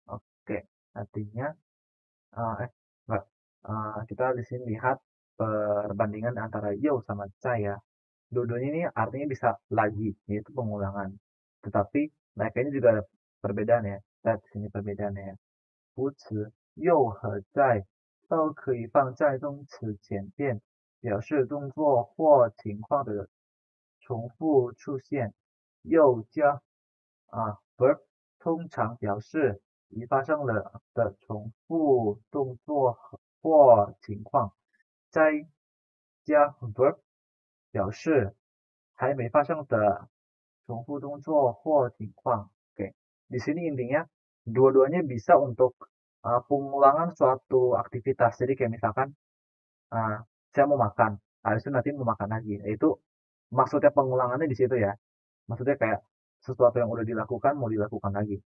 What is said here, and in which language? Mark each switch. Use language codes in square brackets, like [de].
[id] Oke, artinya enggak. Kita di sini lihat perbandingan antara yo sama zai ya. Dua-duanya ini artinya bisa lagi, yaitu pengulangan. Tetapi mereka ini juga ada perbedaan ya. Lihat di sini perbedaannya ya. [zh] 副词又和在都可以放在动词前边，表示动作或情况的重复出现。又加verb 通常表示已发生了的重复动作或情况。在加 verb 表示还没发生的重复动作或情况. [id] Oke, di sini intinya dua-duanya bisa untuk pengulangan suatu aktivitas. Jadi kayak misalkan saya mau makan, habis itu nanti mau makan lagi. Itu maksudnya pengulangannya di situ ya. Maksudnya kayak sesuatu yang udah dilakukan mau dilakukan lagi.